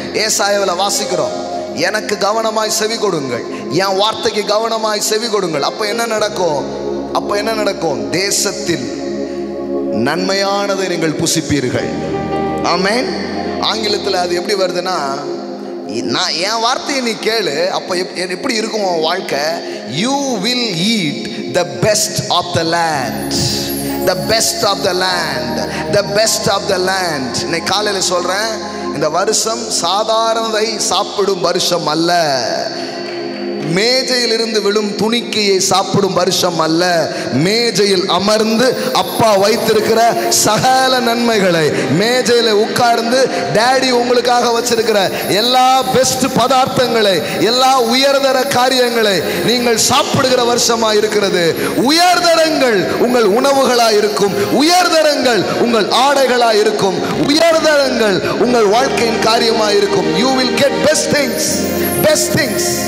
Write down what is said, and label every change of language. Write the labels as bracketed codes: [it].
[ta] ஏசாயாவில் வாசிக்கிறோம், எனக்கு கவனமாய் செவி கொடுங்கள், என் வார்த்தைக்கு கவனமாய் செவி கொடுங்கள். அப்ப என்ன நடக்கும்? அப்ப என்ன நடக்கும்? தேசத்தில் நன்மையானதை நீங்கள் புசிப்பீர்கள். ஆமென். ஆங்கிலத்தில் அது எப்படி வருதுன்னா, நான் என் வார்த்தையை நீ கேளு, அப்ப எப்படி இருக்கும் உன் வாழ்க்கை? [en] You will eat the best of the land. The best of the land, the best of the land. [ta] இன்னைக்கு காலையில் சொல்றேன், இந்த வருஷம் சாதாரணதை சாப்பிடும் வருஷம் அல்ல, மேஜையில் இருந்து விழும் துணிக்கையை சாப்பிடும் வருஷம் அல்ல. மேஜையில் அமர்ந்து அப்பா வைத்திருக்கிற சகல நன்மைகளை, மேஜையில் உட்கார்ந்து டாடி உங்களுக்காக வச்சிருக்கிற எல்லா பெஸ்ட் பதார்த்தங்களை, எல்லா உயர்தர காரியங்களை நீங்கள் சாப்பிடுகிற வருஷமா இருக்கிறது. உயர்தரங்கள் உங்கள் உணவுகளா இருக்கும், உயர்தரங்கள் உங்கள் ஆடைகளா இருக்கும், உயர்தரங்கள் உங்கள் வாழ்க்கையின் காரியமா இருக்கும். [en] You will get best things, best things.